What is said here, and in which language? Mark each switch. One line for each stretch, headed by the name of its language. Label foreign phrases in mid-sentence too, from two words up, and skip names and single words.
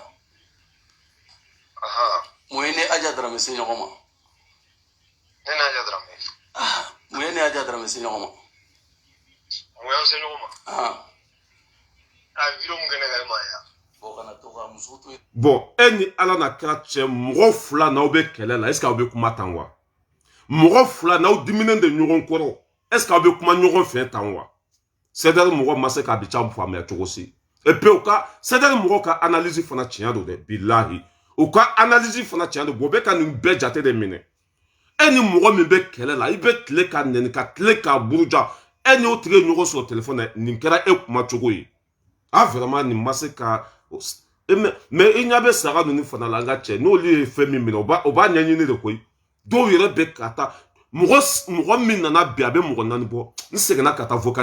French: Aha. Moi, je n'ai pas de message. Moi, je n'ai pas de message. Bon,
Bambara: ni ala na kɛra cɛ mɔgɔ fila n'aw bɛ kɛlɛ la
French: est-ce que
Bambara: aw bɛ kuma tan wa mɔgɔ fila n'aw diminen de ɲɔgɔn kɔrɔ
French: est-ce que
Bambara: aw bɛ kuma ɲɔgɔn fɛ tan wa CDR mɔgɔ ma se k'a Habib Thiam faamuya cogo si
French: et puis
Bambara: CDR mɔgɔ ka analyse fana tiɲɛ don dɛ bilahi u ka analyse fana tiɲɛ don u bɛ ka nin bɛɛ jate de minɛ e ni mɔgɔ min bɛ kɛlɛ la i bɛ tile ka nɛni ka tile ka buruja e ni o tigi ye ɲɔgɔn sɔrɔ téléphone na nin kɛra e kuma cogo ye vraiment nin ma se ka mais i ɲa bɛ saga ninnu fana la an ka cɛ n'olu ye fɛn min minɛ o b'a ɲɛɲini de koyi dɔw yɛrɛ bɛ ka taa mɔgɔ min nana bi a bɛ mɔgɔ naani bɔ n seginna ka taa vocal